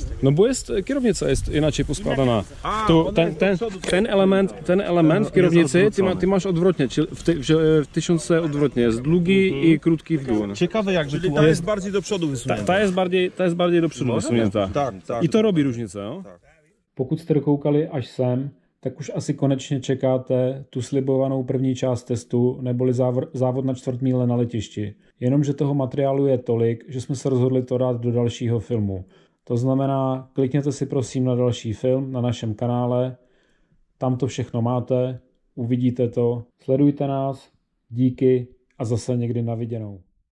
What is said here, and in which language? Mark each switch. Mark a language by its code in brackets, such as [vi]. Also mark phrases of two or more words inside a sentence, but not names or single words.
[pl] No bo kierownica jest inaczej poskładana. Tu, ona jest do przodu. ten element w kierownicy odwrócony. ty masz odwrotnie, czyli w 1000 odwrotnie, jest długi i krótki w dół. Ciekawe jakby Czyli tu ta jest bardziej do przodu wysunięta. Ta jest bardziej do przodu wysunięta. Tak. I to robi różnicę. No? [cs] Pokud jste dokoukali až sem, tak už asi konečně čekáte tu slibovanou první část testu neboli závod na čtvrtmíle na letišti. Jenomže toho materiálu je tolik, že jsme se rozhodli to dát do dalšího filmu. To znamená, klikněte si prosím na další film na našem kanále, tam to všechno máte, uvidíte to, sledujte nás, díky a zase někdy na viděnou.